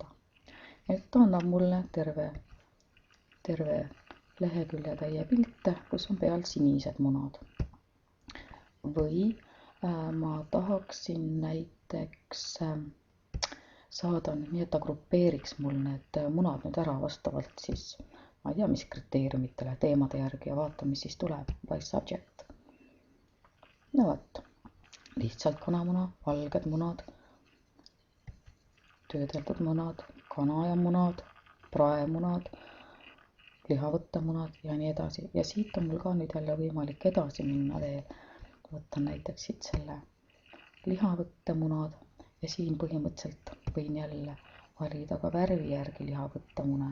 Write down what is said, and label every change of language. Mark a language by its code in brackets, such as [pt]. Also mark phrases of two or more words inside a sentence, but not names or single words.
[et] Et ta annab mulle terve lehekülje täie pilte, kus on peal sinised munad. Või ma tahaksin näiteks saada nii, et ta grupeeriks mul need munad nüüd ära vastavalt siis, ma ei tea, mis kriteeriumitele, teemade järgi ja vaata, mis siis tuleb, [en] by subject. [et] No võt, lihtsalt kanamuna, valged munad, töödeldud munad, kana ja munad, praemunad, lihavõttemunad ja nii edasi. Ja siit on mul ka nüüd jälle võimalik edasi minna veel. Võtan näiteks siit selle lihavõttemunad ja siin põhimõtteliselt võin jälle valida ka värvi järgi lihavõttemune.